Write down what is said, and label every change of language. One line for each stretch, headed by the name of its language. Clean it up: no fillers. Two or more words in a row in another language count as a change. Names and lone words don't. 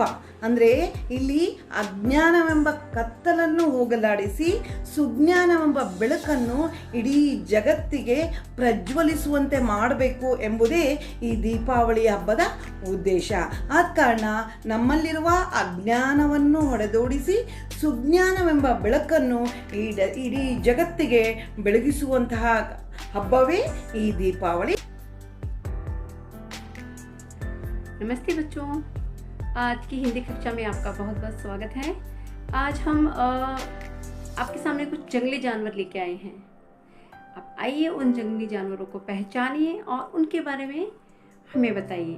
Kannada: ಅಂದರೆ ಇಲ್ಲಿ ಅಜ್ಞಾನವೆಂಬ ಕತ್ತಲನ್ನು ಹೋಗಲಾಡಿಸಿ ಸುಜ್ಞಾನವೆಂಬ ಬೆಳಕನ್ನು ಇಡೀ ಜಗತ್ತಿಗೆ ಪ್ರಜ್ವಲಿಸುವಂತೆ ಮಾಡಬೇಕು ಎಂಬುದೇ ಈ ದೀಪಾವಳಿ ಹಬ್ಬದ ಉದ್ದೇಶ. ಆದ ಕಾರಣ ನಮ್ಮಲ್ಲಿರುವ ಅಜ್ಞಾನವನ್ನು ಹೊಡೆದೋಡಿಸಿ ಸುಜ್ಞಾನವೆಂಬ ಬೆಳಕನ್ನು ಇಡೀ ಜಗತ್ತಿಗೆ ಬೆಳಗಿಸುವಂತಹ ಹಬ್ಬವೇ ಈ ದೀಪಾವಳಿ.
Hindi: नमस्ते बच्चों, आज की हिंदी कक्षा में आपका बहुत बहुत स्वागत है। आज हम आपके सामने कुछ जंगली जानवर लेके आए हैं। आप आइए उन जंगली जानवरों को पहचानिए और उनके बारे में हमें बताइए।